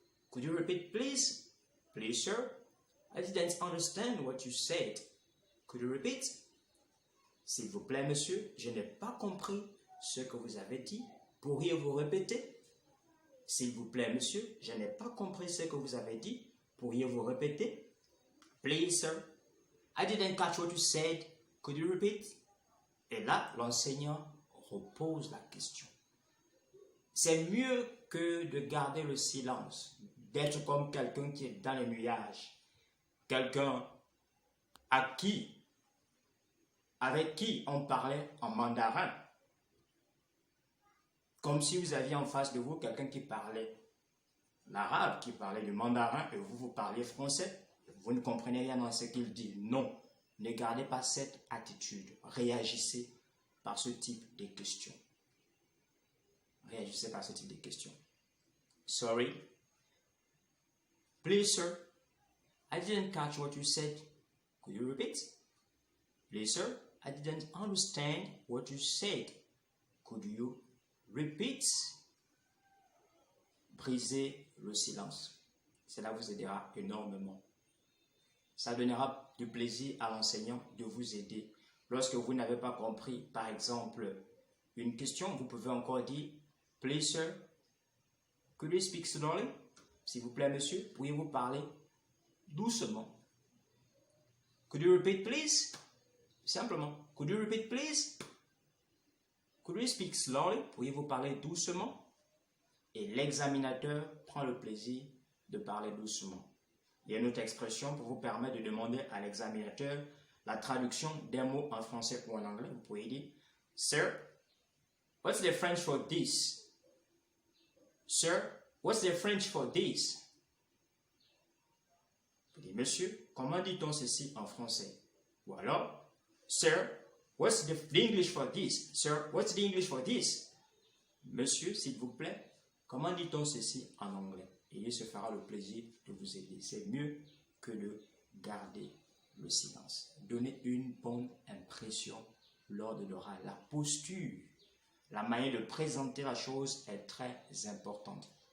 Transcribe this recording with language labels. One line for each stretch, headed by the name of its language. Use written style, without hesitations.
English: Could you repeat, please? Please, sir, I didn't understand what you said. Could you repeat?
French: S'il vous plaît, monsieur, je n'ai pas compris ce que vous avez dit. Pourriez-vous répéter? S'il vous plaît, monsieur, je n'ai pas compris ce que vous avez dit. Pourriez-vous répéter?
English: Please, sir, I didn't catch what you said. Could you repeat? Et là, l'enseignant repose la question.
French: C'est mieux que de garder le silence, d'être comme quelqu'un qui est dans les nuages, quelqu'un avec qui on parlait en mandarin, comme si vous aviez en face de vous quelqu'un qui parlait l'arabe, qui parlait le mandarin et vous parliez français, vous ne comprenez rien dans ce qu'il dit. Non, ne gardez pas cette attitude, réagissez par ce type de questions. Réagissez par ce type de questions.
English: Sorry. Please, sir, I didn't catch what you said. Could you repeat? Please, sir, I didn't understand what you said. Could you repeat?
French: Brisez le silence. Cela vous aidera énormément. Ça donnera du plaisir à l'enseignant de vous aider. Lorsque vous n'avez pas compris, par exemple, une question, vous pouvez encore dire
English: Please, sir, could you speak slowly?
French: S'il vous plaît, monsieur, pourriez-vous parler doucement?
English: Could you repeat, please?
French: Simplement,
English: could you repeat, please? Could you speak slowly?
French: Pourriez-vous parler doucement? Et l'examinateur prend le plaisir de parler doucement. Il y a une autre expression pour vous permettre de demander à l'examinateur la traduction d'un mot en français ou en anglais. Vous pouvez dire
English: Sir, what's the French for this? Sir, what's the French for this?
French: Vous dites, monsieur, comment dit-on ceci en français? Ou alors,
English: Sir, what's the English for this? Sir, what's the English for this?
French: Monsieur, s'il vous plaît, comment dit-on ceci en anglais? Et il se fera le plaisir de vous aider. C'est mieux que de garder le silence. Donnez une bonne impression lors de l'oral. La posture, la manière de présenter la chose est très importante.